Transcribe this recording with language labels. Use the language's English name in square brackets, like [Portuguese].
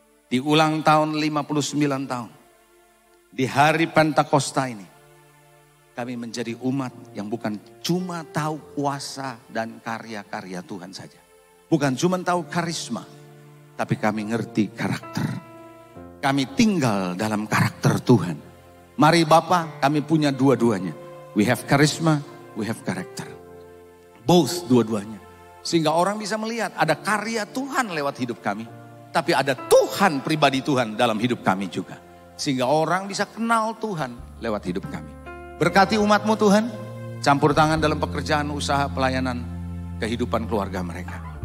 [Indonesian] Di ulang tahun 59 tahun. Di hari Pentakosta ini. Kami menjadi umat yang bukan cuma tahu kuasa dan karya-karya Tuhan saja. Bukan cuma tahu karisma. Tapi kami ngerti karakter. Kami tinggal dalam karakter Tuhan. Mari Bapa, kami punya dua-duanya. [English] We have charisma, we have character. [Indonesian] Both dua-duanya. Sehingga orang bisa melihat ada karya Tuhan lewat hidup kami. Tapi ada Tuhan, pribadi Tuhan dalam hidup kami juga. Sehingga orang bisa kenal Tuhan lewat hidup kami. Berkati umatmu Tuhan. Campur tangan dalam pekerjaan, usaha, pelayanan, kehidupan keluarga mereka.